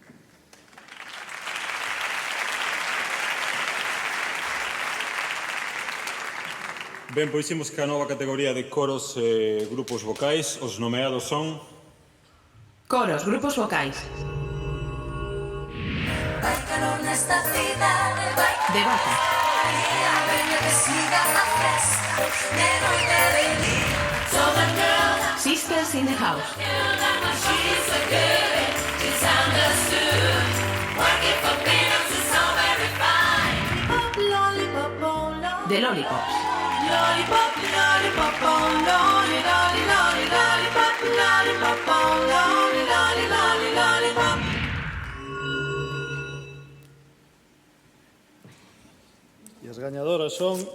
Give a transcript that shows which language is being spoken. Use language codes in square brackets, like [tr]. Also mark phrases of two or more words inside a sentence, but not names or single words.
[gl] Ben, pois imos que a nova categoría de coros e grupos vocais. Os nomeados son... Coros, grupos vocais. Vai calor nesta cidade, vai De Vaca. a veña que siga a festa de noite de día. [en] So the girl Sisters in the House. she's a good, she's understood. Working for peanuts is so very fine. Lollipop, oh, lollipop. The Lollipops. Lollipop, lollipop, oh, lolly, lolly, lolly, lollipop, lollipop, oh, lolly, lolly, lolly, lollipop. [gl] E as gañadoras son...